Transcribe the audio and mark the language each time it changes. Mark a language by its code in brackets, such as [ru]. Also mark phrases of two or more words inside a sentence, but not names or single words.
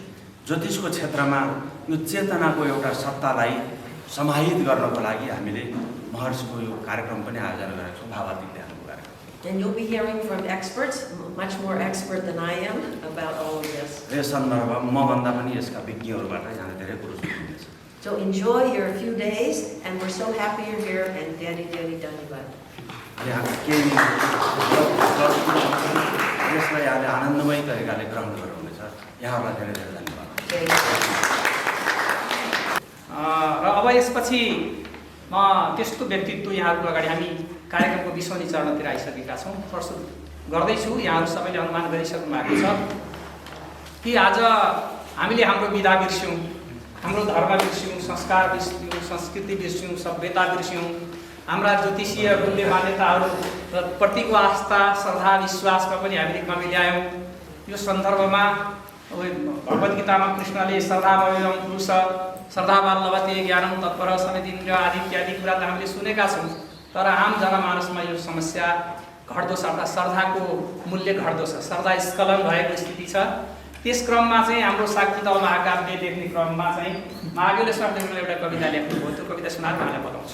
[ne] ज्योतिषको क्षेत्रमा यो चेतनाको एउटा सत्तालाई समाहित गर्नको लागि हामीले महर्षिको यो कार्यक्रम पनि आयोजना गरेका छौँ, भावातीत ध्यानको कार्यक्रम. [en] And you'll be hearing from experts, much more expert than I am, about all of this. [ne] यस सन्दर्भमा मभन्दा पनि यसका विज्ञहरूबाट यहाँले धेरै कुरो सुन्नुहुनेछ. [en] So enjoy your few days, and we're so happy you're here, and Daddy Dhanyavad. [ne] यहाँ केही यसलाई यहाँले आनन्दमय तरिकाले ग्रहण गर्नुहुनेछ. यहाँहरूलाई धेरै धेरै धन्यवाद. र अब यसपछि म त्यस्तो व्यक्तित्व यहाँहरूको अगाडि हामी कार्यक्रमको 20औं चरणतिर आइसकेका छौँ. फर्स्ट गर्दैछु। यहाँहरू सबैले अनुमान गरिसक्नु भएको छ कि आज हामीले हाम्रो विधा बिर्स्यौँ, हाम्रो धर्म बिर्स्यौँ, संस्कार बिर्स्यौँ, संस्कृति बिर्स्यौँ, सभ्यता बिर्स्यौँ, हाम्रा ज्योतिषीय मूल्य मान्यताहरू र प्रतिको आस्था श्रद्धा विश्वासमा पनि हामीले कमी ल्यायौँ। यो सन्दर्भमा भगवद् गीतामा कृष्णले [sa] श्रद्धामयं पुरुष श्रद्धावान लभते ज्ञानं तत्पर समितिन्द्र [ne] आदि इत्यादि कुरा त हामीले सुनेका छौँ। तर आम जनमानसमा यो समस्या घट्दो छ, अर्थात् श्रद्धाको मूल्य घट्दो छ, श्रद्धा स्खलन भएको स्थिति छ। त्यस क्रममा चाहिँ हाम्रो शाक्तितल महाकाव्य लेख्ने क्रममा चाहिँ महावीरले स्वामीले एउटा कविता लेख्नुभयो, त्यो कविता सुनाएर उहाँलाई बताउँछु।